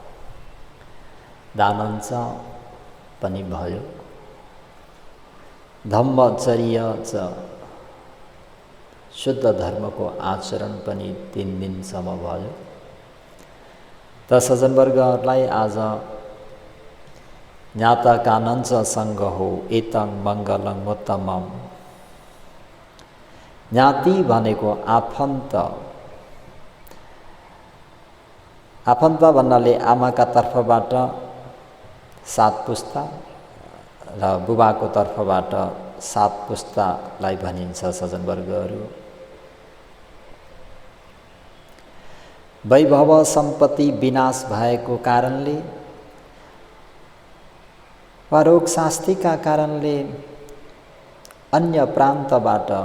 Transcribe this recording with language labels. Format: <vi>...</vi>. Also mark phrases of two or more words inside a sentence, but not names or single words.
<ne>दानञ्च पनि भयो,</ne> <pi>धम्मचर्य च</pi> <ne>शुद्ध धर्मको आचरण पनि 3 दिनसम्म भयो। त सज्जनवर्गहरूलाई आज</ne> <pi>ज्ञातकानञ्च सङ्ग हो एतं मङ्गलं उत्तमम्।</pi> <ne>ज्ञाति भनेको आफन्त। आफन्त भन्नाले आमाका तर्फबाट 7 पुस्ता र बुबाको तर्फबाट 7 पुस्तालाई भनिन्छ सज्जनवर्गहरू। वैभव सम्पत्ति विनाश भएको कारणले वा रोग शास्तिका कारणले अन्य प्रान्तबाट</ne>